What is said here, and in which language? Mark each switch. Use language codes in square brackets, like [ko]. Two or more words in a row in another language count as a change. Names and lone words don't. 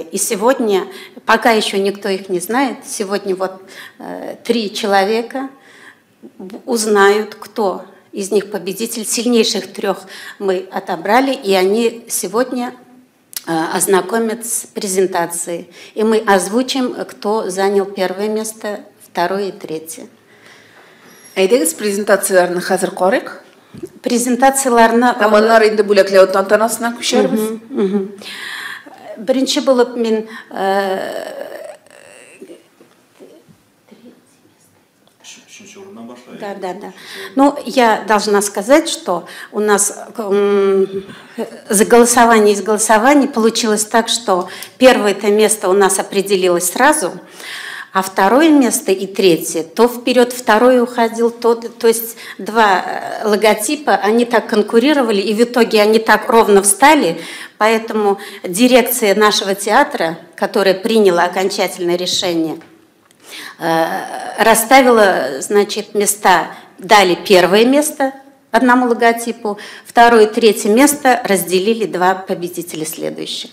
[ru] И сегодня, пока еще никто их не знает, сегодня вот 3 человека узнают, кто из них победитель. Сильнейших 3 мы отобрали, и они сегодня ознакомят с презентацией. И мы озвучим, кто занял первое место, второе и третье. [tt] Әйдәгез презентацияларны хәзер карыйк. Презентацияларны Таманнар инде бүләкләү тантанасына күчәрбез. Беренче булып мен Да. [ru] Ну, я должна сказать, что у нас за голосование из голосования получилось так, что первое-то место у нас определилось сразу, а второе место и третье, то вперед второе уходил, то есть 2 логотипа, они так конкурировали, и в итоге они так ровно встали, поэтому дирекция нашего театра, которая приняла окончательное решение, расставила, значит, места, дали первое место одному логотипу, второе и третье место разделили 2 победителя следующих.